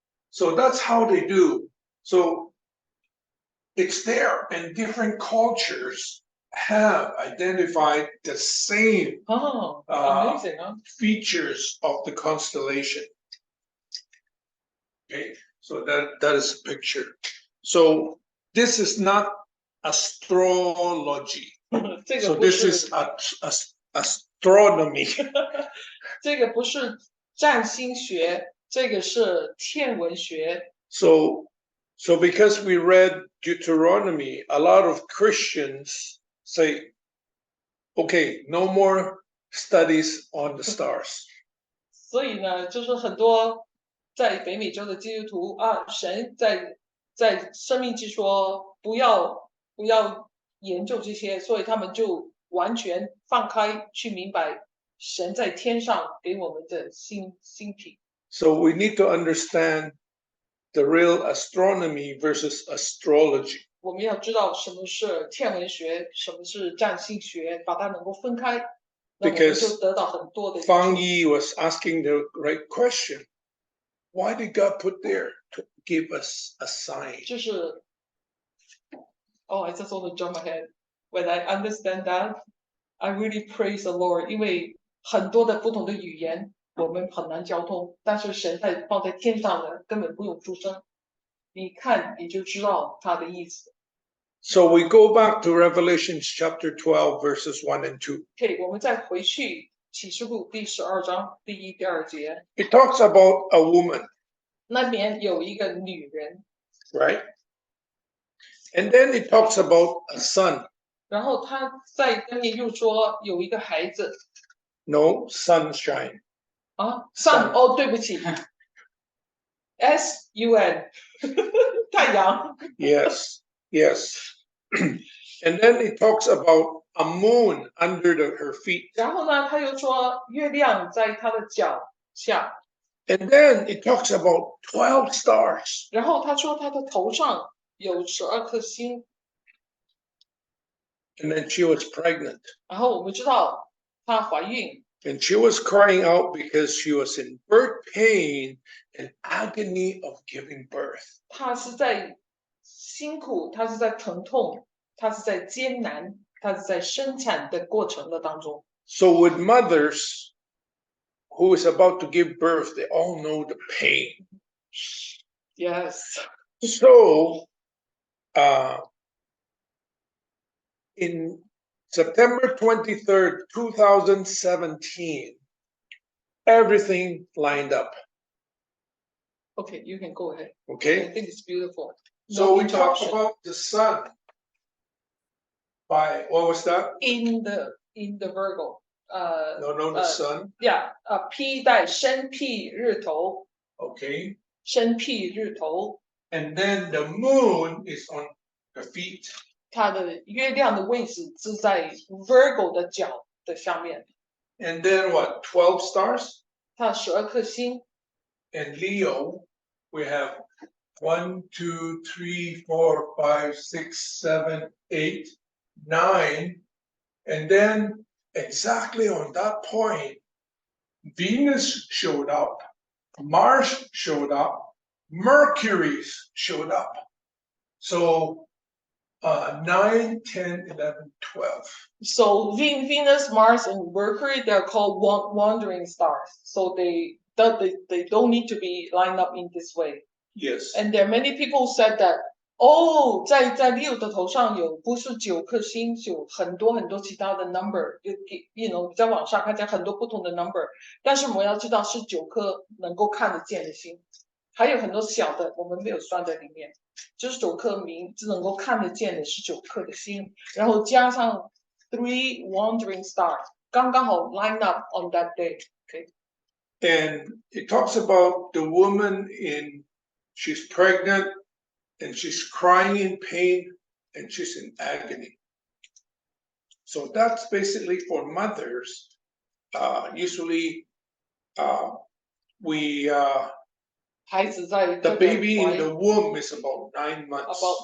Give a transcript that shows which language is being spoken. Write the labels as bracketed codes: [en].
[en] So that's how they do. So it's there, and different cultures have identified the same amazing, huh? features of the constellation. Okay, so that is a picture. So this is not astrology. So this is astronomy. [zh] 这个不是占星学，这个是天文学。 [en] So because we read Deuteronomy, a lot of Christians say, okay, no more studies on the stars. [zh] 所以呢，就是很多在北美洲的基督徒啊，神在生命记说不要研究这些，所以他们就完全放开去明白神在天上给我们的星体。 [en] So we need to understand the real astronomy versus astrology. [zh] 我们要知道什么是天文学，什么是占星学，把它能够分开，那我们就得到很多的。 [en] Fang Yi was asking the right question. Why did God put there to give us a sign? [zh] 就是 [en] Oh, I just want to jump ahead. When I understand that, I really praise the Lord. [zh] 因为很多的不同的语言我们很难交通，但是神放在天上的根本不用出声，你看你就知道他的意思。 [en] So we go back to Revelation chapter 12 verses 1 and 2. [zh] Okay, 我们再回去启示录第12章第1、第2节。 [en] It talks about a woman. [zh] 那边有一个女人。 [en] Right? And then it talks about a son. [zh] 然后他在那边又说有一个孩子。 [en] No, sunshine. [zh] 啊 ，sun 哦，对不起 ，sun 太阳。 [en] Yes. And then it talks about a moon under her feet. [zh] 然后呢，他又说月亮在他的脚下。 [en] And then it talks about 12 stars. [zh] 然后他说他的头上有12颗星， [en] And then she was pregnant. [zh] 然后我们知道她怀孕， [en] And she was crying out because she was in birth pain and agony of giving birth. [zh] 她是在辛苦，她是在疼痛，她是在艰难，她是在生产的过程的当中。 [en] So with mothers who is about to give birth, they all know the pain. Yes. So in September 23rd, 2017, everything lined up. Okay, you can go ahead. I Okay. think it's beautiful. So No we talked interruption. about the sun by, what was that? In the Virgo. No, the sun. [zh] Yeah. P 带生僻日头， [en] Okay. [zh] 生僻日头， [en] And then the moon is on the feet. [zh] 它的月亮的位置是在 Virgo 的脚的下面， [en] And then what? 12 stars? [zh] 它12颗星。 [en] And Leo, we have 1, 2, 3, 4, 5, 6, 7, 8, 9. And then exactly on that point, Venus showed up, Mars showed up, Mercury showed up. So 9, 10, 11, 12. So Venus, Mars, and Mercury, they're called wandering stars. So they don't need to be lined up in this way. Yes. And there are many people said that, oh, [zh] 在 Leo 的头上有不是9颗星，有很多其他的 number， [en] you know [zh] 在网上看见很多不同的 number， 但是我们要知道是9颗能够看得见的星，还有很多小的我们没有算在里面，就是9颗名字能够看得见的是9颗的星，然后加上 [en] 3 wandering stars， [zh] 刚刚好 [en] line up on that day. Okay. And it talks about the woman she's pregnant and she's crying in pain and she's in agony. So that's basically for mothers. Usually the baby in the womb is about 9 months.